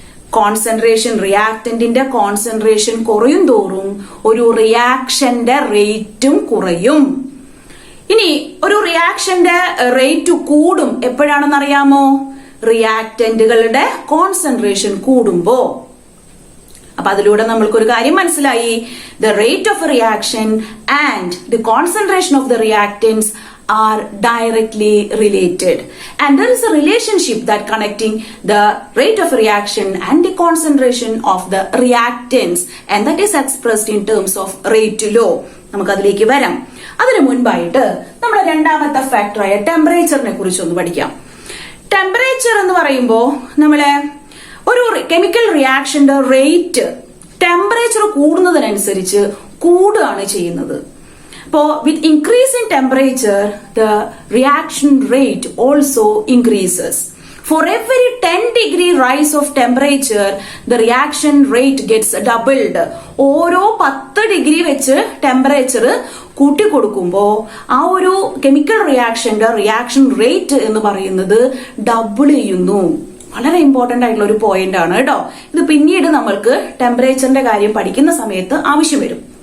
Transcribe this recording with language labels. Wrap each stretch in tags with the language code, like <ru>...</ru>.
<ml>Concentration റിയാക്ടന്റിന്റെ concentration കുറയും തോറും ഒരു റിയാക്ഷന്റെ റേറ്റും കുറയും. ഇനി ഒരു റിയാക്ഷന്റെ റേറ്റ് കൂടും എപ്പോഴാണെന്ന് അറിയാമോ? റിയാക്ടന്റുകളുടെ കോൺസെൻട്രേഷൻ കൂടുമ്പോ. അപ്പൊ അതിലൂടെ നമ്മൾക്കൊരു കാര്യം മനസ്സിലായി.</ml> <en>The rate of reaction and the concentration of the reactants are directly related and there is a relationship that connecting the rate of reaction and the concentration of the reactants and that is expressed in terms of rate law.</en> <ml>നമുക്ക് അതിലേക്ക് വരാം. അതിനു മുൻപായിട്ട് നമ്മുടെ രണ്ടാമത്തെ ഫാക്ടറായ ടെമ്പറേച്ചറിനെ കുറിച്ച് ഒന്ന് പഠിക്കാം. ടെമ്പറേച്ചർ എന്ന് പറയുമ്പോൾ നമ്മളെ ഒരു കെമിക്കൽ റിയാക്ഷന്റെ റേറ്റ് ടെമ്പറേച്ചർ കൂടുന്നതിനനുസരിച്ച് കൂടുകയാണ് ചെയ്യുന്നത്.</ml> <en>With increase in temperature, the reaction rate also increases. For every 10 degree rise of temperature, the reaction rate gets doubled.</en> <ml>ഓരോ 10 ഡിഗ്രി വെച്ച് ടെമ്പറേച്ചർ കൂട്ടി കൊടുക്കുമ്പോ ആ ഒരു കെമിക്കൽ റിയാക്ഷന്റെ റിയാക്ഷൻ റേറ്റ് എന്ന് പറയുന്നത് ഡബിൾ ചെയ്യുന്നു. വളരെ ഇമ്പോർട്ടന്റ് ആയിട്ടുള്ള ഒരു പോയിന്റ് ആണ് കേട്ടോ. ഇത് പിന്നീട് നമ്മൾക്ക് ടെമ്പറേച്ചറിന്റെ കാര്യം പഠിക്കുന്ന സമയത്ത് ആവശ്യം വരും.</ml>